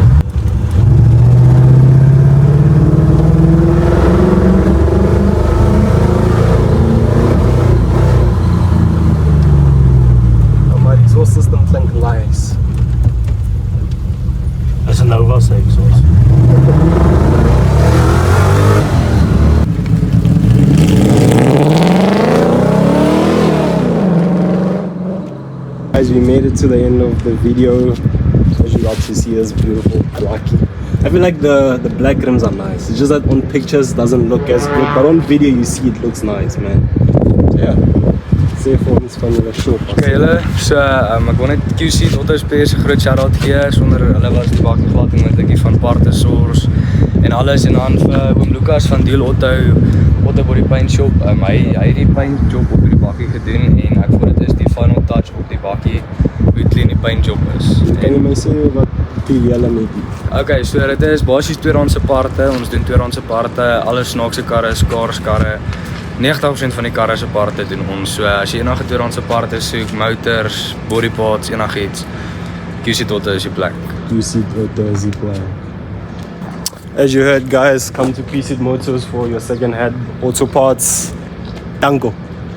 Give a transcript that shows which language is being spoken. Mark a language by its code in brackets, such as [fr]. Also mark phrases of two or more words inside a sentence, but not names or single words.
[af] Maar die exhaust system klink nice. Dis 'n Nova se exhaust. [en] Guys, we made it to the end of the video. As you got to see this beautiful blocky. I feel like the black rims are nice. It's just that on pictures doesn't look as good, but on video you see it looks nice, man. Yeah. [af] Sê vir ons van julle shop. Okay, julle, so ek wil net Q-Ceed Autospare se groot shout-out gee. Sonder hulle was die bakkie glad en moontlik van parte source en alles, en dan vir oom Lucas van Deel Auto Body Paint Shop. Hy het die [en] paint job [af] op die bakkie gedoen en ek voel dit is die [en] final touch [af] op die bakkie hoe clean die [en] paint job [af] is. Kan jy my sê wat die julle met die? Okay, so dit is basies tweedehandse parte. Ons doen tweedehandse parte, alle snaakse karre, skaars karre. 90% van die karre se parte doen ons. So as jy enige tweedehandse parte soek, motors, [en] body parts, [af] enigiets, Q-Ceed Auto is die plek. Q-Ceed Auto is die plek. [en] As you heard, guys, come to Q-Ceed Motors for your second-hand auto parts. [af] Danko.